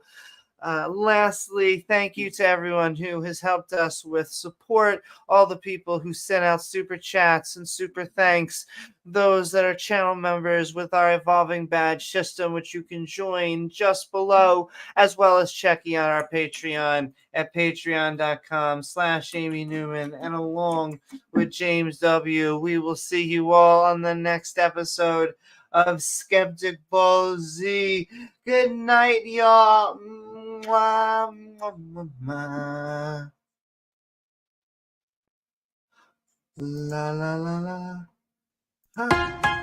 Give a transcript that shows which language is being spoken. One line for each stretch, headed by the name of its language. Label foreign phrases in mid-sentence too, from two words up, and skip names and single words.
English: Lastly, thank you to everyone who has helped us with support, all the people who sent out super chats and super thanks, those that are channel members with our evolving badge system, which you can join just below, as well as checking out our Patreon at patreon.com/Amy Newman, and along with James W. We will see you all on the next episode of Skeptic Ball Z. Good night, y'all. Mwah, mwah, mwah, mwah. La la la la.